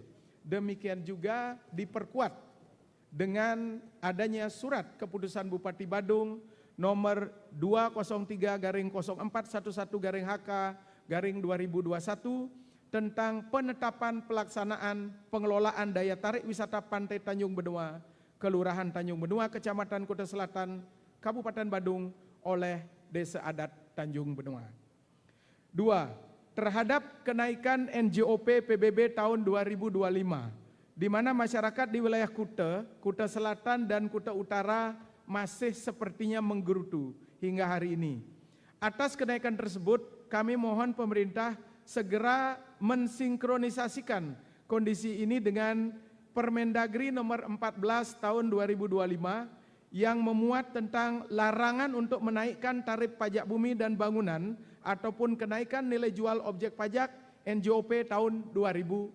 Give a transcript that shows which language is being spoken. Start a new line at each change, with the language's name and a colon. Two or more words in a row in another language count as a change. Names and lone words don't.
Indonesian: Demikian juga diperkuat dengan adanya surat keputusan Bupati Badung nomor 203/0411/HK/2021 tentang penetapan pelaksanaan pengelolaan daya tarik wisata Pantai Tanjung Benua, Kelurahan Tanjung Benua, Kecamatan Kuta Selatan, Kabupaten Badung oleh Desa Adat Tanjung Benua. 2. Terhadap kenaikan NJOP PBB tahun 2025, di mana masyarakat di wilayah Kuta, Kuta Selatan dan Kuta Utara masih sepertinya menggerutu hingga hari ini. Atas kenaikan tersebut, kami mohon pemerintah segera mensinkronisasikan kondisi ini dengan Permendagri nomor 14 tahun 2025 yang memuat tentang larangan untuk menaikkan tarif pajak bumi dan bangunan ataupun kenaikan nilai jual objek pajak NJOP tahun 2026.